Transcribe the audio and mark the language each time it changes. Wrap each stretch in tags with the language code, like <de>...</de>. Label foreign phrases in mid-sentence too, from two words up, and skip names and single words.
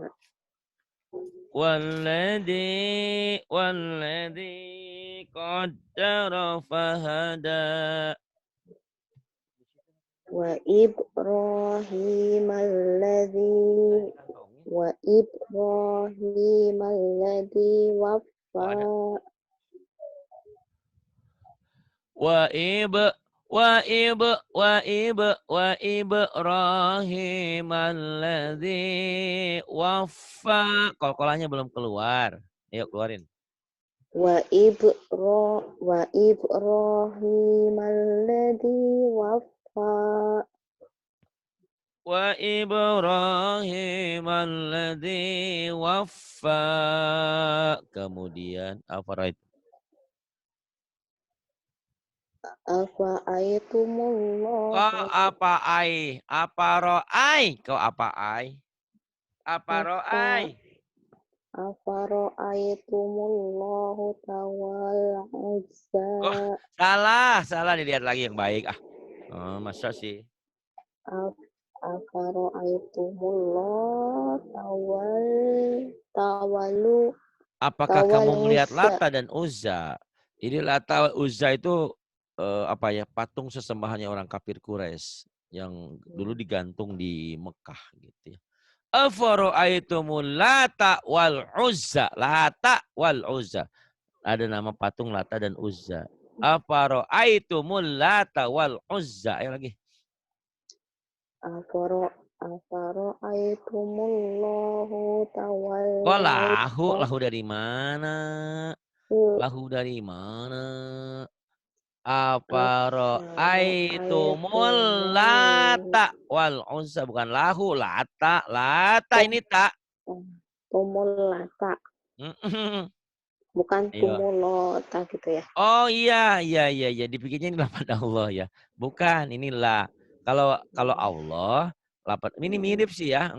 <ar>والذي قدر فهدى. وإبراهيم الذي وإبراهيم الذي</ar> <id>Oh, ada.</id> <ar>waffa. وإب وإب وإب وإبراهيم الذي وفى.</ar> <id>Kol-kolannya belum keluar. Ayo keluarin.</id> <ar>وإبراهيم الذي وفى. وإبراهيم الذي وفى.</ar> <id>Kemudian apa itu?</id> <ar>أفا أيتم الله.</ar> <id>Kau apa ai? Apa ro'ai? Kau apa ai? Apa ro'ai?</id> <ar>أفرا أيتم اللهُ توال العزى.</ar> <id>Kok salah dilihat lagi yang baik. Oh, masa sih?</id> <ar>أفرا أيتم الله توالو.</ar> <id>Apakah kamu melihat Uzza. Lata dan Uzza? Ini Lata Uzza itu patung sesembahannya orang kafir Quraisy yang dulu digantung di Mekah gitu ya.</id> <ar>أفرأيتم اللات والعزى. اللات والعزى.</ar> <id>Ada nama patung Lata dan Uzza.</id> <ar>أفرأيتم اللات والعزى.</ar> <id>Ayo lagi.</id> <ar>أفرا أيتم اللهُ توال.</ar> <id>Kok lahu dari mana? Lahu dari mana?</id> <ar>أفرأيتم اللات والعزى.</ar> <id>Bukan lahu, Lata. Lata ini tak.</id> <ar>تُم اللات. Bukan</ar> <id>Ayo. tumulota gitu ya. Oh iya. Dipikirnya ini lafaz Allah ya. Bukan, inilah. Kalau Allah, lafaz ini mirip sih ya.</id>